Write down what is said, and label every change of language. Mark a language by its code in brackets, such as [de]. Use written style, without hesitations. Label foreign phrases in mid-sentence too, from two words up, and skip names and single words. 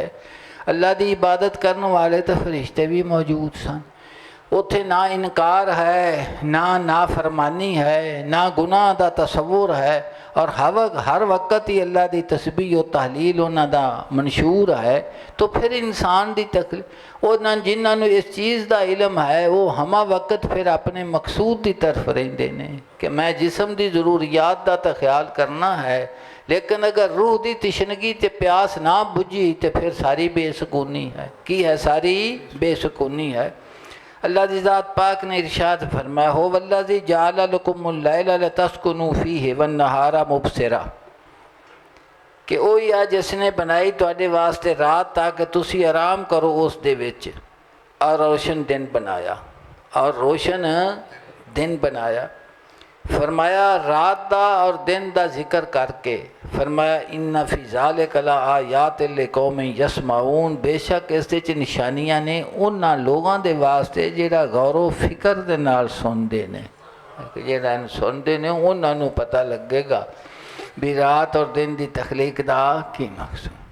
[pa] اللہ دی عبادت کرنے والے تو فرشتے بھی موجود سن، اتھے نہ انکار ہے، نہ نافرمانی ہے، نہ گناہ دا تصور ہے، اور ہر وقت ہی اللہ دی تسبیح و تحلیل انہاں دا منشور ہے۔ تو پھر انسان دی تکلیف وہ جنہاں نوں اس چیز دا علم ہے وہ ہما وقت پھر اپنے مقصود دی طرف رہندے نے کہ میں جسم دی ضروریات دا تا خیال کرنا ہے، لیکن اگر روح دی تشنگی تے پیاس نہ بجھی تے پھر ساری بے سکونی ہے. کی ہے ساری بے سکونی ہے. اللہ دی ذات پاک نے ارشاد فرمایا [ar] هو الذی جعل لکم اللیل لتسکنوا فیہ والنہار مبصرا، [pa] کہ وہی ہے جس نے بنائی تواڈے واسطے رات تاکہ تسی آرام کرو اس دے وچ، اور روشن دن بنایا، اور روشن دن بنایا. فرمایا رات دا اور دن دا ذکر کر کے فرمایا [ar] ان فی ذالک لآیات لقوم یسمعون، [pa] بے شک اس دے نشانیاں نے انہاں لوگاں دے واسطے جڑا غور و فکر دے نال سندے نے، جڑا سندے نے انہاں نوں پتہ لگے گا بھی رات اور دن دی تخلیق دا کی مقصود.